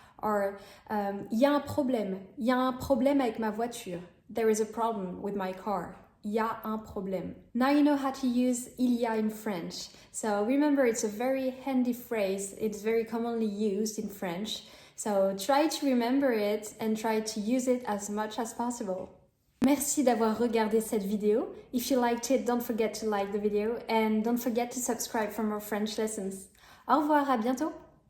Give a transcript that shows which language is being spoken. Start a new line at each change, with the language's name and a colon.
French: Or y a un problème avec ma voiture.
English: There is a problem with my car.
French: Y a un problème.
English: Now you know how to use il y a in French. So remember, it's a very handy phrase. It's very commonly used in French. So try to remember it and try to use it as much as possible.
French: Merci d'avoir regardé cette vidéo.
English: If you liked it, don't forget to like the video and don't forget to subscribe for more French lessons.
French: Au revoir, à bientôt!